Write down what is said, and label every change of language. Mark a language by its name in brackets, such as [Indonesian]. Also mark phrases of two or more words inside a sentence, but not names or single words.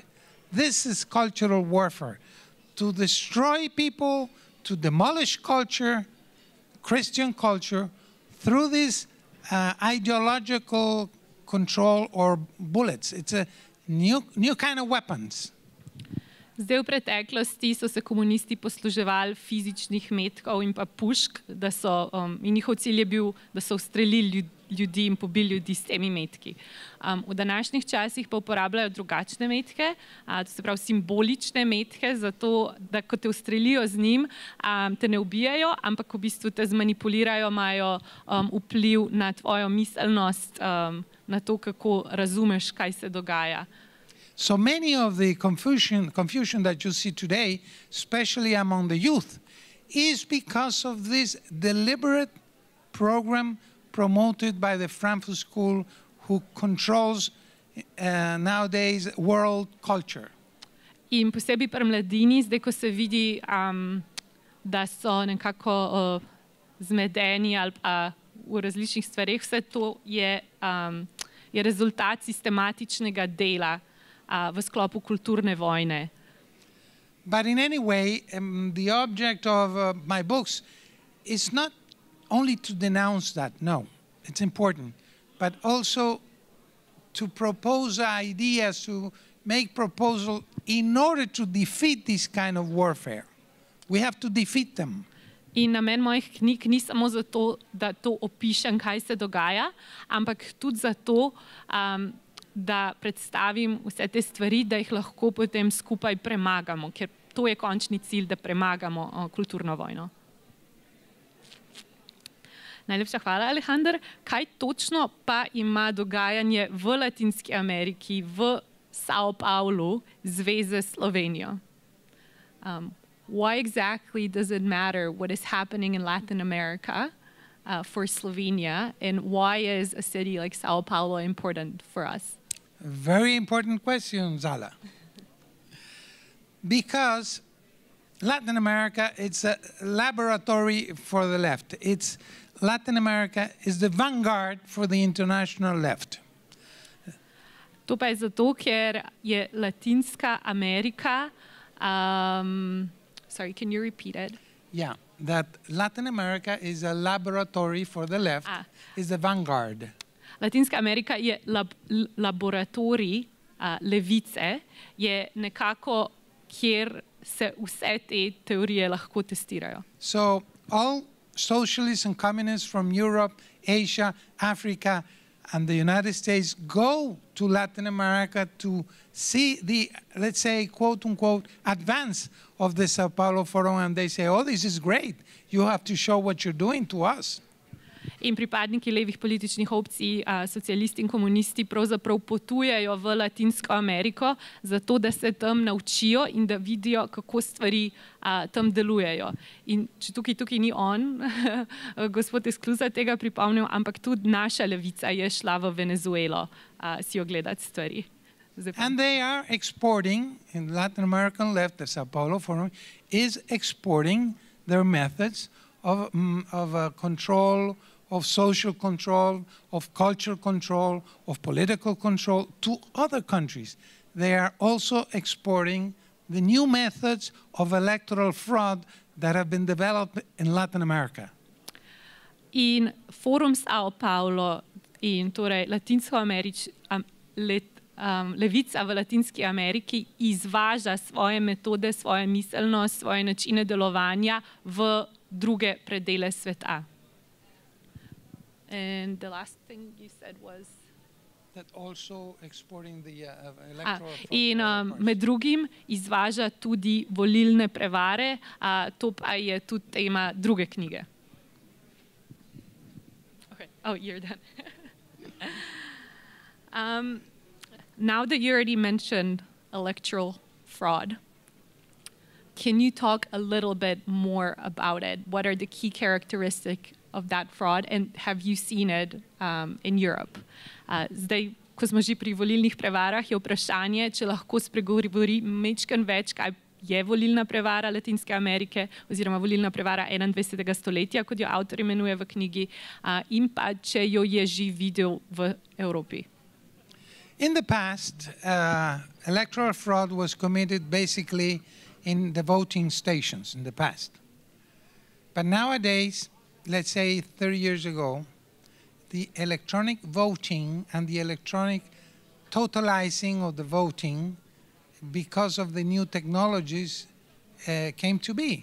[English] This is cultural warfare. To destroy people, to demolish culture, Christian culture, through this ideological control or bullets. It's a new kind of weapons. [Slovenian] Zdaj, v preteklosti so se komunisti posluževali fizičnih metkov in pa pušk, in njihov cilj je bil, da so ustrelili ljudi in pobili ljudi s temi metki. V današnjih časih pa uporabljajo drugačne metke, to se pravi simbolične metke, zato da ko te ustrelijo z njim, te ne ubijajo, ampak v bistvu te zmanipulirajo, imajo vpliv na tvojo miselnost, na to, kako razumeš, kaj se dogaja. [English] So many of the confusion that you see today, especially among the youth, is because of this deliberate program promoted by the Frankfurt School, who controls nowadays world culture. [Slovenian] In posebej pri mladini, zdaj ko se vidi, da so nekako zmedeni ali pa v različnih stvareh, vse to je rezultat sistematičnega dela v sklopu kulturne vojne. [English] But in any way, the object of my books is not only to denounce that, no, it's important, but also to propose ideas, to make proposals in order to defeat this kind of warfare. We have to defeat them. [Slovenian] In namen mojih knjig ni samo zato, da to opišem, kaj se dogaja, ampak tudi zato, da predstavim vse te stvari, da jih lahko potem skupaj premagamo, ker to je končni cilj, da premagamo kulturno vojno. Najlepša hvala, Alejandro. Kaj točno pa ima dogajanje v Latinski Ameriki, v São Paulu, zveze s Slovenijo? [English] Why exactly does it matter what is happening in Latin America for Slovenia, and why is a city like São Paulo important for us? Very important question, Zala. Because Latin America, it's a laboratory for the left. Latin America is the vanguard for the international left. [Slovenian] To pa je zato, ker je Latinska Amerika, [English] sorry, can you repeat it? Yeah, that Latin America is a laboratory for the left, is the vanguard. [Slovenian] Latinska Amerika je laboratorij levice, je nekako, kjer se vse te teorije lahko testirajo. [English] So all socialists and communists from Europe, Asia, Africa, and the United States go to Latin America to see the, let's say, quote-unquote, advance of the São Paulo Forum, and they say, oh, this is great. You have to show what you're doing to us. [Slovenian] In pripadniki levih političnih opcij, socialisti in komunisti pravzaprav potujejo v Latinsko Ameriko, zato da se tam naučijo in da vidijo, kako stvari tam delujejo. In če tukaj ni on, gospod Esclusa tega pripomnil, ampak tudi naša levica je šla v Venezuelo si ogledati stvari. [English] And they are exporting, in Latin American left, the São Paulo Forum is exporting their methods of control, of social control, of cultural control, of political control to other countries. They are also exporting the new methods of electoral fraud that have been developed in Latin America. [Slovenian] In Forum São Paulo in torej levica v Latinski Ameriki izvaža svoje metode, svojo miselnost, svoje načine delovanja v druge predele sveta. [English] And the last thing you said was that also exporting the electoral fraud. [Slovenian] In med drugim izvaža tudi volilne prevare, to pa je tudi tema druge knjige. [English] Okay. Oh, you're done. Now that you already mentioned electoral fraud, can you talk a little bit more about it? What are the key characteristics of that fraud, and have you seen it in Europe? [Slovenian] Zdaj, ko smo že pri volilnih prevarah, je vprašanje, če lahko spregovori majčkeno več, kaj je volilna prevara Latinske Amerike oziroma volilna prevara 21. stoletja, kot jo avtor imenuje v knjigi, in pa če jo je že videl v Evropi. [English] In the past, electoral fraud was committed basically in the voting stations in the past. But nowadays, let's say 30 years ago, the electronic voting and the electronic totalizing of the voting, because of the new technologies, came to be.